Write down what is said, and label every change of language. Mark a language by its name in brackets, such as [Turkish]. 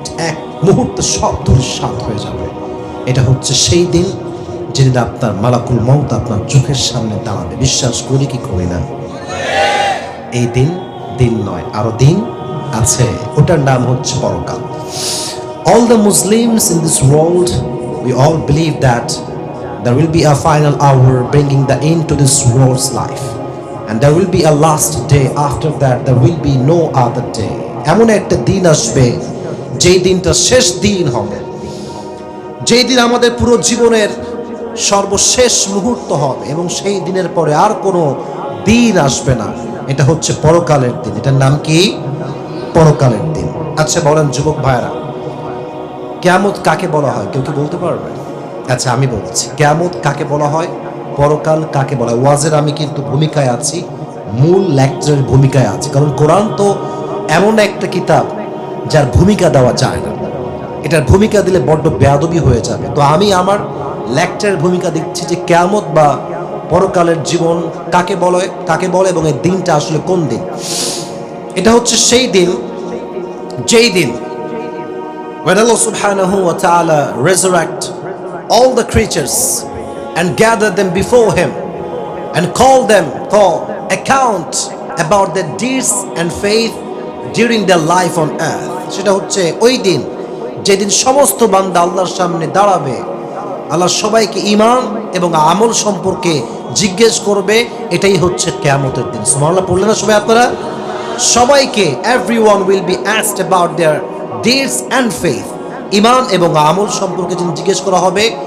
[Bangla] এক মুহূর্তে সব ধূলিসাৎ হয়ে যাবে। এটা হচ্ছে সেই দিন যেদিন আপনার মালাকুল মউত আপনার চোখের সামনে দাঁড়াবে। বিশ্বাস করি কি করি না? এই দিন দিন নয়, আরো দিন আছে, ওটার নাম হচ্ছে পরকাল। [English] All the Muslims in this world, we all believe that there will be a final hour bringing the end to this world's life, and there will be a last day. After that there will be no other day. [Bangla] এমন একটা দিন আসবে যেই দিনটা শেষ দিন হবে, যেই দিন আমাদের পুরো জীবনের সর্বশেষ মুহূর্ত হবে, এবং সেই দিনের পরে আর কোনো দিন আসবে না। এটা হচ্ছে পরকালের দিন। এটার নাম কি? পরকালের দিন। আচ্ছা বলেন যুবক ভাইরা, কিয়ামত কাকে বলা হয়? কেউ কি বলতে পারবে? আচ্ছা আমি বলছি, কিয়ামত কাকে বলা হয়, পরকাল কাকে বলা হয়। ওয়াজের আমি কিন্তু ভূমিকায় আছি, মূল লেকচারের ভূমিকায় আছি, কারণ কোরআন তো এমন একটা কিতাব যার ভূমিকা দেওয়া যায় না। এটার ভূমিকা দিলে বড্ড বেয়াদবি হয়ে যাবে। তো আমি আমার লেকচারের ভূমিকা দিচ্ছি যে কিয়ামত বা পরকালের জীবন কাকে বলে এবং এই দিনটা আসলে কোন দিন। এটা হচ্ছে সেই দিন যেই দিন [English] when Allah subhanahu wa ta'ala resurrect all the creatures and gather them before him and call account about their deeds and faith during their life on earth. [Bangla] সেটা হচ্ছে ওই দিন যেদিন সমস্ত বান্দা আল্লাহর সামনে দাঁড়াবে, আল্লাহ সবাইকে ঈমান এবং আমল সম্পর্কে জিজ্ঞেস করবে। এটাই হচ্ছে কিয়ামতের দিন। সুবহানাল্লাহ পড়লেন না সবাই আপনারা? সবাইকে [English] everyone will be asked about their deeds and faith, [Bangla] ঈমান এবং আমল সম্পর্কে যিনি জিজ্ঞেস করা হবে।